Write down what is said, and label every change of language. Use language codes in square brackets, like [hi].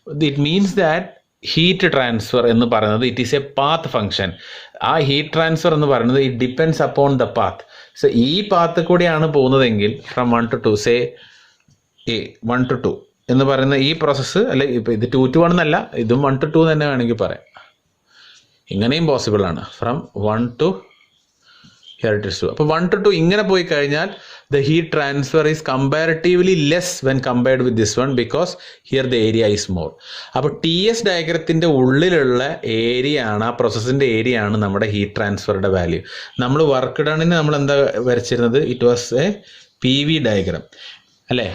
[en] it means that heat transfer [ml] എന്ന് പറയുന്നത് [en] It is a path function. [ml] ആ heat transfer എന്ന് പറയുന്നത് [en] It depends upon the path. [ml] So ഈ പാത്ത് കൂടിയാണ് പോകുന്നതെങ്കിൽ ഫ്രം 1 to 2, സേ 1 to 2 എന്ന് പറയുന്ന ഈ പ്രോസസ്സ്, അല്ലെ ഇപ്പം ഇത് 2 to 1 എന്നല്ല, ഇതും 1 to 2 തന്നെ വേണമെങ്കിൽ പറയാം. ഇങ്ങനെയും പോസിബിൾ ആണ്. [en] From 1 to here it is 2. [ml] അപ്പോൾ 1 to 2 ഇങ്ങനെ പോയി കഴിഞ്ഞാൽ [en] The heat transfer is comparatively less when compared with this one because here the area is more. [ml] അപ്പോൾ TS ഡയഗ്രത്തിൻ്റെ ഉള്ളിലുള്ള ഏരിയ ആണ്, ആ പ്രോസസ്സിൻ്റെ ഏരിയ ആണ് നമ്മുടെ ഹീറ്റ് ട്രാൻസ്ഫറുടെ വാല്യൂ. നമ്മൾ വർക്ക് ഡണ്ണിന് നമ്മൾ എന്താ വരച്ചിരുന്നത്? [en] it was a PV diagram [ml] അല്ലേ?